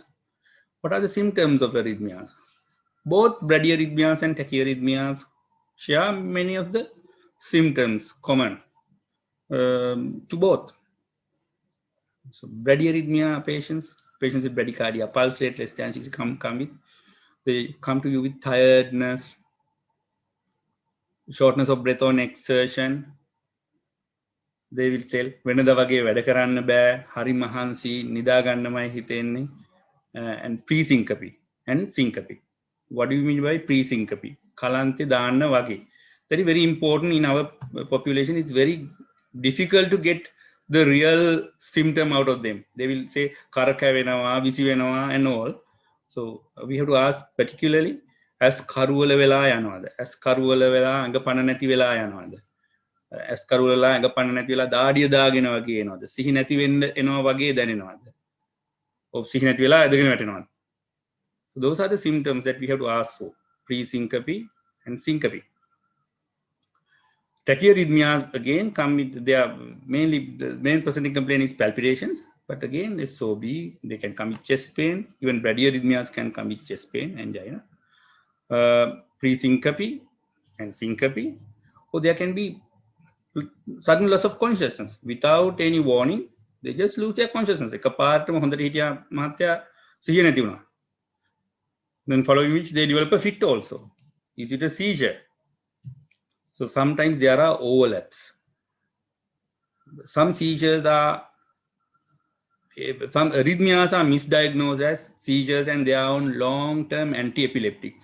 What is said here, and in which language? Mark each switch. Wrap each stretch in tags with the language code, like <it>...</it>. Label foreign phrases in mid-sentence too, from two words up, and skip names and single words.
<en>What are the symptoms of arrhythmias? Both bradyarrhythmias and tachyarrhythmias share many of the symptoms common to both. So bradyarrhythmia patients with bradycardia, pulse rate less than 60 they come to you with tiredness, shortness of breath on exertion, they will tell</en> <si>වෙනද වගේ වැඩ කරන්න බෑ හරි මහන්සි නිදා ගන්නමයි හිතෙන්නේ</si> <en>and pre-syncope and syncope. What do you mean by pre-syncope?</en> <si>කලන්තේ දාන්න වගේ.</si> <en>That is very important in our population. It's very difficult to get the real symptom out of them. They will say</en> <si>කරක වෙනවා විසි වෙනවා</si> <en>and all. So we have to ask particularly as</en> <si>කරුවල වෙලා යනවාද as කරුවල වෙලා අඟ පණ නැති වෙලා යනවාද as කරුවල වෙලා අඟ පණ නැති වෙලා දාඩිය දාගෙන වගේ එනවාද සිහි නැති වෙන්න එනවා වගේ දැනෙනවාද ඔව් සිහි නැති වෙලා ඇදගෙන වැටෙනවාද.</si> <en>Those are the symptoms that we have to ask for, pre-syncope and syncope. Tachyarrhythmias again come with, they are mainly, the main presenting complaint is palpitations, but again SOB, they can come with chest pain, even bradyarrhythmias can come with chest pain, angina. Pre-syncope and syncope, or there can be sudden loss of consciousness without any warning. They just lose their consciousness.</en> <si>එකපාරටම හොඳට හිටියා මහත්තයා සිහිය නැති වුණා.</si> <en>Then following which they develop a fit also. Is it a seizure? So sometimes there are overlaps. Some seizures are, some arrhythmias are misdiagnosed as seizures and they are on long-term anti-epileptics.</en>